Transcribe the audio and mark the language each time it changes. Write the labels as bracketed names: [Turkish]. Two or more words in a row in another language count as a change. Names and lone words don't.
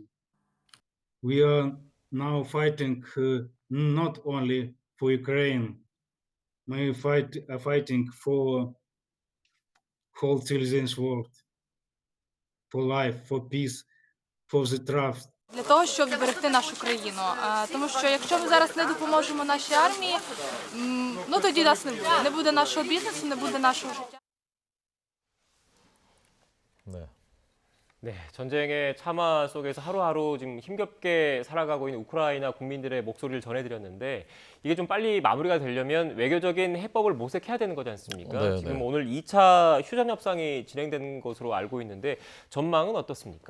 [English] We are now fighting not only for Ukraine, we are fighting for whole civilization world, for life, for peace, for the trust. [Ukrainian] Для того, щоб зберегти нашу країну. Тому що якщо ми зараз не допоможемо нашій армії, ну тоді нас не буде. Не буде нашого бізнесу, не буде нашого життя. [Korean] 네. 네, 전쟁의 참화 속에서 하루하루 지금 힘겹게 살아가고 있는 우크라이나 국민들의 목소리를 전해드렸는데 이게 좀 빨리 마무리가 되려면 외교적인 해법을 모색해야 되는 거지 않습니까? 네, 지금 네. 오늘 2차 휴전 협상이 진행된 것으로 알고 있는데 전망은 어떻습니까?